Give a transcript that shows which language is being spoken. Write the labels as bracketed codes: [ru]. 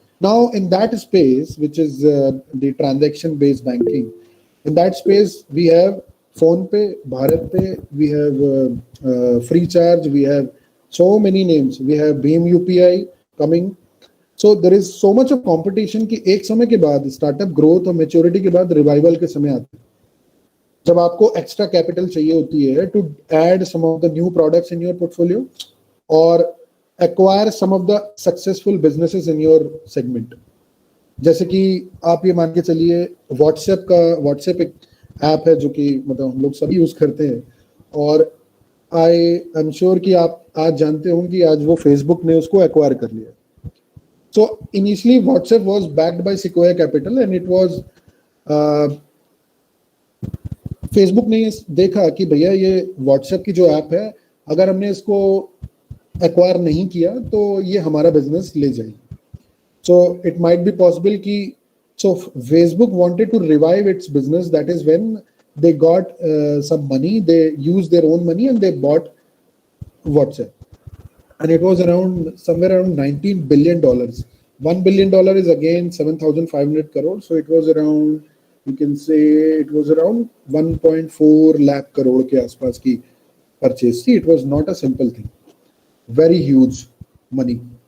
[en] Now in that space, which is the transaction based banking, in that space we have PhonePe, BharatPe, we have Freecharge, we have so many names, we have Bhim UPI coming. So there is so much of competition [hi] कि एक समय के बाद startup growth और maturity के बाद revival के समय आते हैं, जब आपको एक्स्ट्रा कैपिटल चाहिए होती है [en] to add some of the new products in your portfolio [hi] और [en] acquire some of the successful businesses in your segment. [hi] जैसे कि आप ये मान के चलिए व्हाट्सएप एक ऐप है जो कि मतलब हम लोग सभी यूज करते हैं, और [en] I am sure [hi] कि आप आज जानते होंगे कि आज वो फेसबुक ने उसको एक्वायर कर लिया. [en] so initially WhatsApp was backed by Sequoia capital and it was [hi] Facebook ने देखा कि भैया ये व्हाट्सएप की जो ऐप है, अगर हमने इसको एक्वायर नहीं किया तो ये हमारा बिजनेस ले जाएगी. [en] So it might be possible कि so Facebook wanted to revive its business. That is when they got some money, they use their own money and they bought WhatsApp, and it was around somewhere around $19 billion. $1 billion is again 7,500 crore, so it was around, you can say it was around 1.4 lakh crore [hi] के आसपास की purchase थी. [en] It was not a simple thing, very huge money.